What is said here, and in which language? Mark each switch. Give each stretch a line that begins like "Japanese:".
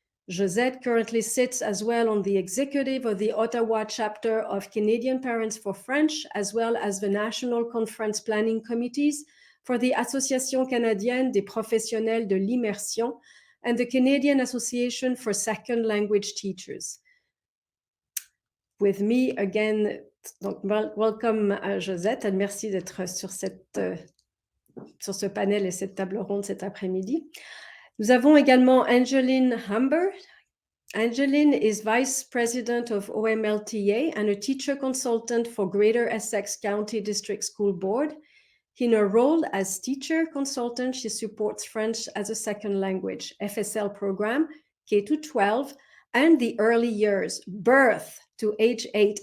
English: Josette currently sits as well on the executive of the Ottawa chapter of Canadian Parents for French, as well as the National Conference Planning Committees for the Association Canadienne des Professionnels de l'Immersion and the Canadian Association for Second Language Teachers. With me again,
French: donc
English: welcome Josette,
French: et merci d'être sur ce panel et cette table ronde cet après-midi. Nous avons également Angeline Humber.
English: Angeline is Vice President of OMLTA and a teacher consultant for Greater Essex County District School Board. In her role as teacher consultant, she supports French as a second language, FSL program, K-12, and the early years, birth to age 8.